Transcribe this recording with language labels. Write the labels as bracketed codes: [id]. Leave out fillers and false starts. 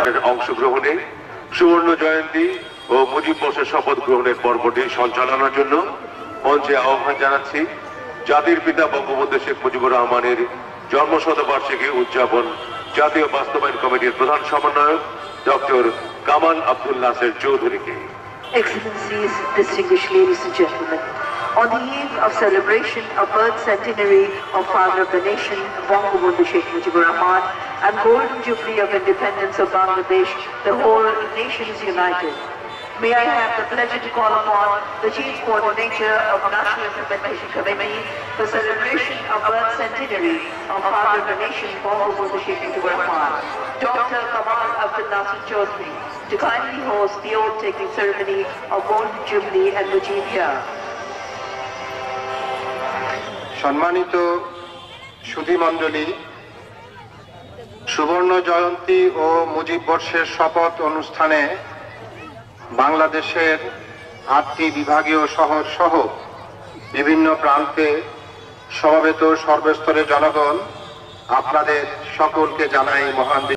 [bn] অংশগ্রহণে সুবর্ণ জয়ন্তী ও মুজিব বর্ষের শপথ গ্রহণের পর্বটি সঞ্চালনার জন্য মঞ্চে আহ্বান জানাচ্ছি জাতির পিতা বঙ্গবন্ধু শেখ মুজিবুর রহমানের জন্মশতবার্ষিকী উদযাপন জাতীয় বাস্তবায়ন কমিটির প্রধান সমন্বয়ক ডক্টর কামাল আব্দুল নাসের চৌধুরীকে। [en] Excellencies, distinguished ladies and gentlemen, on the eve of celebration of birth centenary of Father of the Nation, Bangabandhu Sheikh Mujibur Rahman, and Golden Jubilee of Independence of Bangladesh, the whole nation is united. May I have the pleasure to call upon the Chief Coordinator of National Implementation Committee for celebration of birth centenary of Father of the Nation, Bangabandhu Sheikh Mujibur Rahman, Dr. Kamal Abdul Nasir Chaudhry, to kindly host the oath-taking ceremony of Golden Jubilee and Mujibia. [bn] সম্মানিত সুধীমণ্ডলী, সুবর্ণ জয়ন্তী ও মুজিব বর্ষের শপথ অনুষ্ঠানে বাংলাদেশের 8টি বিভাগীয় শহর সহ বিভিন্ন প্রান্তে সমবেত সর্বস্তরের জনগণ, আপনাদের সকলকে জানাই মহান